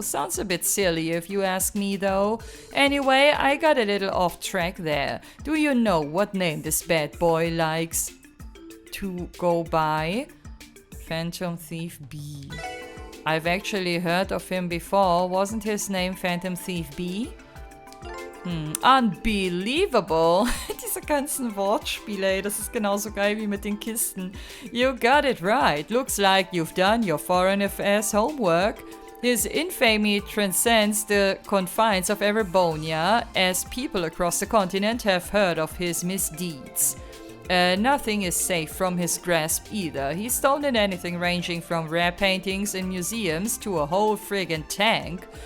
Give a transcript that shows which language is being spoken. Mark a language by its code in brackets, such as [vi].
[en] Sounds a bit silly if you ask me, though. Anyway, I got a little off track there. Do you know what name this bad boy likes to go by? Phantom Thief B. I've actually heard of him before. Wasn't his name Phantom Thief B? Unbelievable! [de] Diese ganzen Wortspiele, ey, das ist genauso geil wie mit den Kisten. [en] You got it right. Looks like you've done your foreign affairs homework. His infamy transcends the confines of Erebonia, as people across the continent have heard of his misdeeds. Nothing is safe from his grasp either. He's stolen anything ranging from rare paintings in museums to a whole friggin' tank.